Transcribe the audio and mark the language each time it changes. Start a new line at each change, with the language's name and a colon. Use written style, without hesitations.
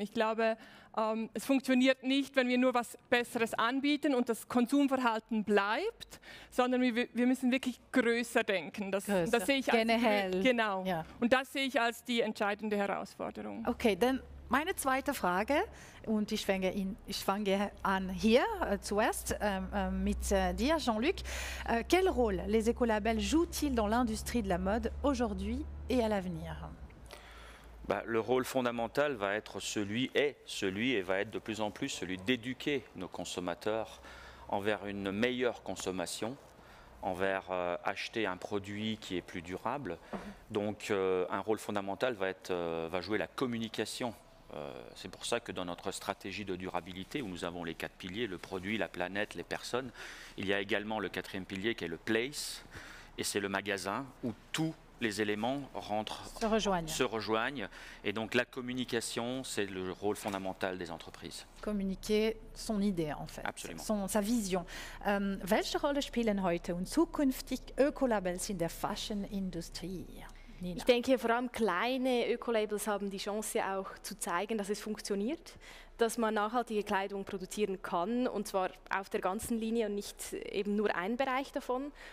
German: Ich glaube, es funktioniert nicht, wenn wir nur was Besseres anbieten und das Konsumverhalten bleibt, sondern wir müssen wirklich größer denken. Das sehe ich generell. Genau. Ja. Und das sehe ich als die entscheidende Herausforderung. Okay, dann meine zweite Frage, und ich fange an hier zuerst mit dir, Jean-Luc.
French: Quel rôle les écolabels jouent-ils dans l'industrie de la mode aujourd'hui et à l'avenir? Le rôle fondamental va être celui et va être de plus en plus celui d'éduquer nos consommateurs envers une meilleure consommation, envers acheter un produit qui est plus durable. Donc un rôle fondamental va jouer la communication. C'est pour ça que dans notre stratégie de durabilité, où nous avons les 4 piliers, le produit, la planète, les personnes, il y a également le 4e pilier qui est le place, et c'est le magasin où tous les éléments se rejoignent. Et donc la communication, c'est le rôle fondamental des entreprises. Communiquer son idée en fait, sa vision.
German: Welche Rolle spielen heute und zukünftig Ökolabels in der Fashion-Industrie? Nina. Ich denke, vor allem kleine Ökolabels haben die Chance auch zu zeigen, dass es funktioniert, dass man nachhaltige Kleidung produzieren kann, und zwar auf der ganzen Linie und nicht eben nur ein Bereich davon.